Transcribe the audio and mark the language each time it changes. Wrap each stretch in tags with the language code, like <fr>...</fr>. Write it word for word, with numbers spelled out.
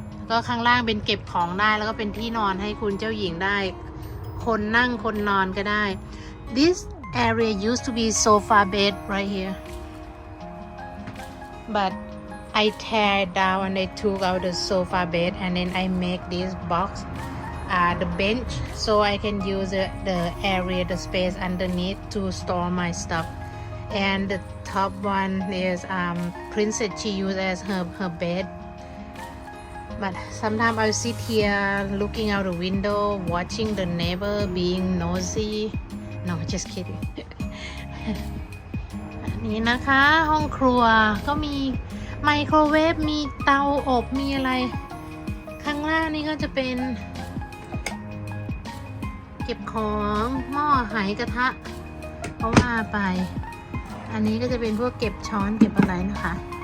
<th>ก็ข้างล่างเป็นเก็บของได้แล้วก็เป็นที่นอนให้คุณเจ้าหญิงได้คนนั่งคนนอนก็ได้</th> <en>This area used to be sofa bed right here but I tear it down and I took out the sofa bed and then I make this box uh, the bench so I can use the, the area the space underneath to store my stuff and the top one is um, Princess she used as her her bed. But sometimes I'll sit here looking out the window, watching the neighbor being nosy. No, just kidding.</en> <th>อันนี้นะคะห้องครัวก็มีไมโครเวฟมีเตาอบมีอะไรข้างล่างนี่ก็จะเป็นเก็บของหม้อไหกระทะเขาว่าไปอันนี้ก็จะเป็นพวกเก็บช้อนเก็บอะไรนะคะ</th>